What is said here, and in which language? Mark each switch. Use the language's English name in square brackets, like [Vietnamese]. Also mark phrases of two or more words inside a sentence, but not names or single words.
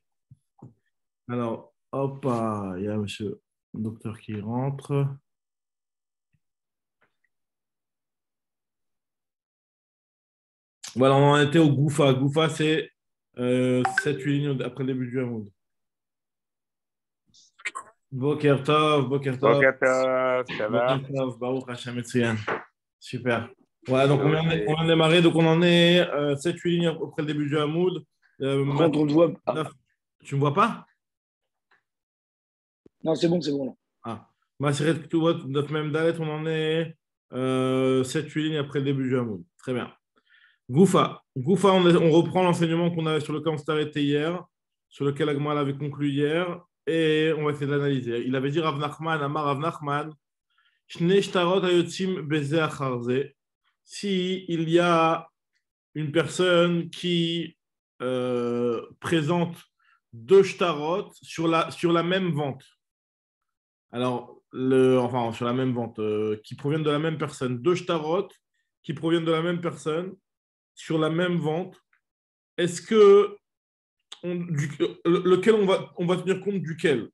[French] Alors, hop, il y a monsieur le docteur qui rentre. Voilà, on en était au Goufa. Goufa, c'est 7-8 lignes après le début du Hamoud. [Hebrew] בוקר טוב, בוקר טוב, בוקר טוב, ça Boker [French] va? [Hebrew] טוב, ברוך השם עציון. [French] Super. Voilà, donc on Yossi. vient de démarrer, donc on en est 7-8 lignes après le début du Hamoud. Par contre, on te voit. Ah, Tu ne me vois pas? non, c'est bon, là. [Hebrew] Ah. מסכת כתובות, דף מ״ד, [French] on en est 7-8 lignes après le début du Hamoud. Très bien. Goufa. Goufa, on reprend l'enseignement qu'on avait sur lequel on s'est arrêté hier, sur lequel Agmal avait conclu hier, et on va essayer de l'analyser. Il avait dit [Hebrew] רב נחמן, אמר רב נחמן, שני שטרות היוצאים בזה אחר זה. [French] Si il y a une personne qui présente deux shtarot sur la même vente, alors, enfin, sur la même vente, qui proviennent de la même personne, deux shtarot qui proviennent de la même personne, sur la même vente, est-ce que lequel on va tenir compte duquel?